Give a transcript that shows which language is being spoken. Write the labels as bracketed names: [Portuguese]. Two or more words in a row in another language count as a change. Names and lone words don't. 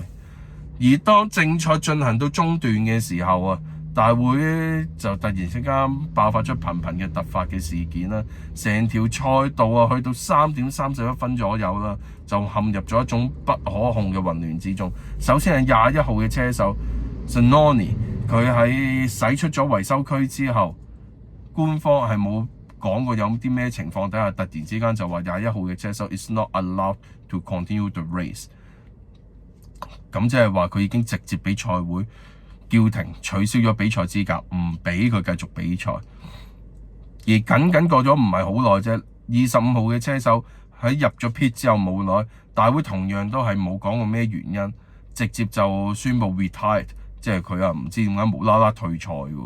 [Cantonese] 而當正賽進行到中段嘅時候啊，大會就突然之間爆發出頻頻嘅突發嘅事件啦，成條賽道去到3點31分左右啦，就陷入咗一種不可控嘅混亂之中。首先係21號嘅車手 Zanoni， 佢喺駛出咗維修區之後，官方係冇講過有啲咩情況底下，突然之間就話21號嘅車手 [English] is not allowed to continue the race。 [Cantonese] 咁即係話佢已經直接俾賽會叫停，取消咗比賽資格，唔俾佢繼續比賽。而僅過咗唔係好耐啫，25號嘅車手喺入咗 pit 之後冇耐，大會同樣都係冇講過咩原因，直接就宣布 retired， 即係佢唔知點解無啦啦退賽喎。